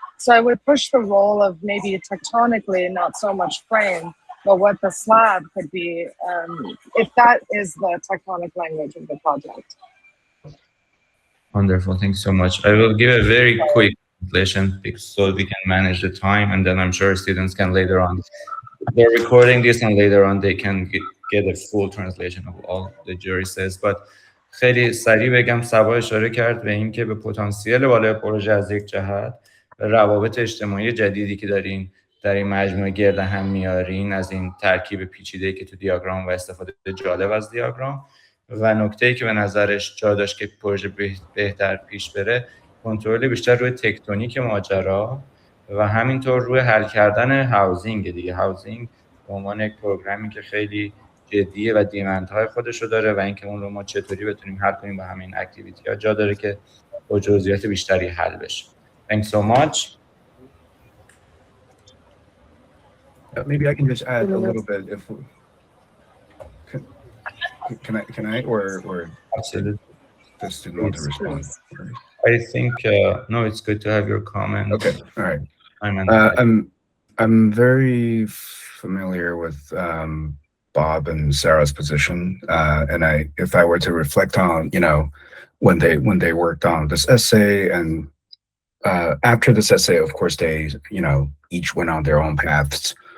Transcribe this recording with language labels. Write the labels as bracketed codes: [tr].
[en] So I would push the role of maybe tectonically, not so much frame, but what the slab could be, if that is the tectonic language of the project. Wonderful, thanks so much. I will give a very quick translation so we can manage the time, and then I'm sure students can later on, they're recording this and later on they can get a full translation of all the jury says. [fa] But خیلی سریع بگم، صبا اشاره کرد به این که به پتانسیل بالای پروژه از یک جهت، روابط اجتماعی جدیدی که دارین در این مجموعه گرد هم میارین، از این ترکیب پیچیده‌ای که تو دیاگرام و استفاده جالب از دیاگرام، و نکته‌ای که به نظرش جا داشت که پروژه بهتر پیش بره، کنترل بیشتر روی تکتونیک ماجرا و همینطور روی حل کردن هاوزینگ دیگه. هاوزینگ به عنوان یک پروگرامی که خیلی جدیه و دیمندهای خودش رو داره و اینکه اون رو ما چطوری بتونیم حل کنیم با همین اکتیویتی ها، جا داره که با جزئیات بیشتری حل بشه. [en] Thanks so much. Maybe I can just add a little bit. If can I or Absolutely. the student want to respond? I think no, it's good to have your comment. Okay, all right. I'm very familiar with Bob and Sarah's position, and if I were to reflect on, when they worked on this essay, and after this essay, of course, they each went on their own paths.